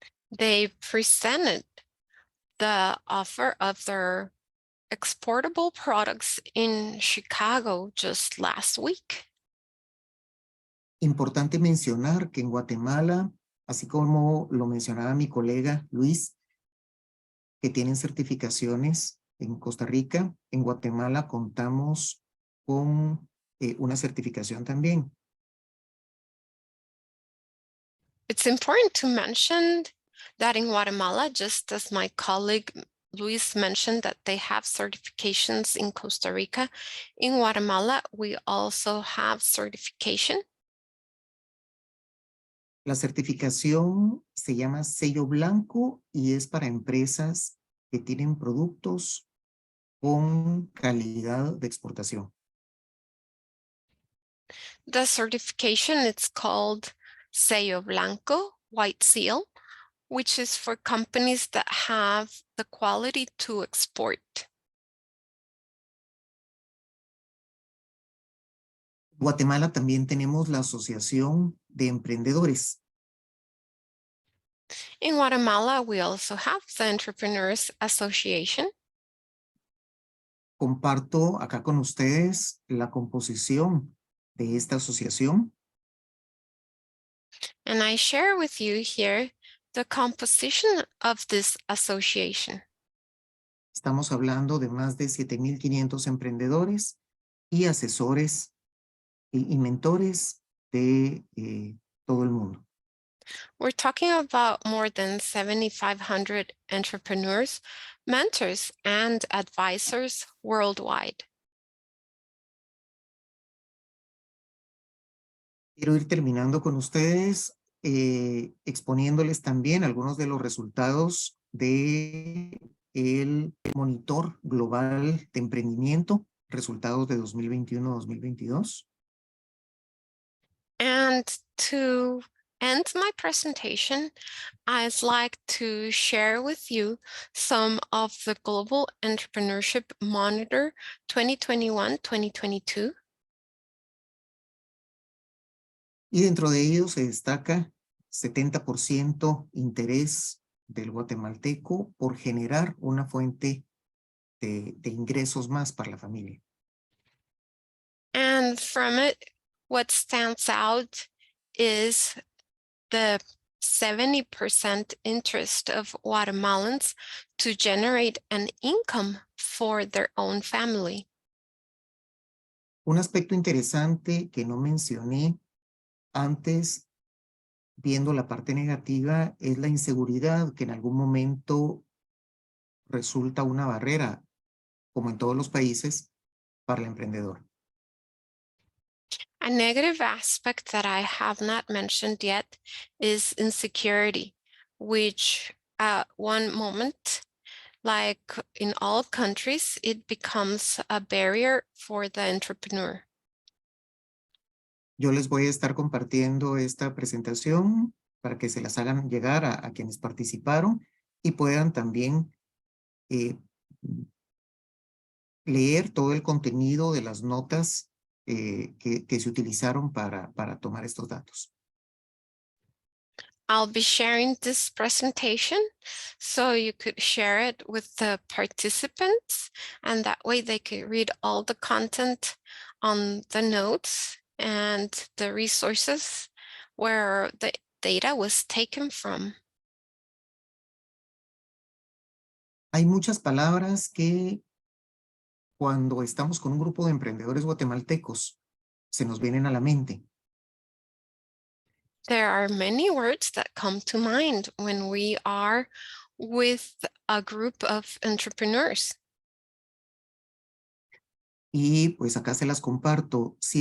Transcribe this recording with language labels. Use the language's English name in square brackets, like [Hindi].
[English] They presented the offer of their exportable products in Chicago just last week. [Spanish] Importante mencionar que en Guatemala, así como lo mencionaba mi colega Luis, que tienen certificaciones en Costa Rica, en Guatemala contamos con una certificación también. [English] It's important to mention that in Guatemala, just as my colleague Luis mentioned that they have certifications in Costa Rica, in Guatemala, we also have certification. [Spanish] La certificación se llama sello blanco y es para empresas que tienen productos con calidad de exportación. [English] The certification, it's called Sello Blanco, White Seal, which is for companies that have the quality to export. [Spanish] Guatemala también tenemos la Asociación de Emprendedores. [English] In Guatemala, we also have the Entrepreneurs Association. [Spanish] Comparto acá con ustedes la composición de esta asociación. [English] And I share with you here the composition of this association. [Spanish] Estamos hablando de más de 7,500 emprendedores y asesores y mentores de todo el mundo. [English] We're talking about more than 7,500 entrepreneurs, mentors, and advisors worldwide. [Spanish] Quiero ir terminando con ustedes, exponiéndoles también algunos de los resultados del monitor global de emprendimiento, resultados de 2021-2022. [English] And to end my presentation, I'd like to share with you some of the Global Entrepreneurship Monitor 2021-2022. [Spanish] Y dentro de ellos se destaca 70% interés del guatemalteco por generar una fuente de ingresos más para la familia. [English] And from it, what stands out is the 70% interest of Guatemalans to generate an income for their own family. [Spanish] Un aspecto interesante que no mencioné antes, viendo la parte negativa, es la inseguridad que en algún momento resulta una barrera, como en todos los países, para el emprendedor. [English] A negative aspect that I have not mentioned yet is insecurity, which at one moment, like in all countries, it becomes a barrier for the entrepreneur. [Spanish] Yo les voy a estar compartiendo esta presentación para que se las hagan llegar a quienes participaron y puedan también leer todo el contenido de las notas que se utilizaron para tomar estos datos. [English] I'll be sharing this presentation so you could share it with the participants, and that way they could read all the content on the notes and the resources where the data was taken from. [Spanish] Hay muchas palabras que cuando estamos con un grupo de emprendedores guatemaltecos se nos vienen a la mente. [English] There are many words that come to mind when we are with a group of entrepreneurs. [Spanish] Y pues acá se las comparto.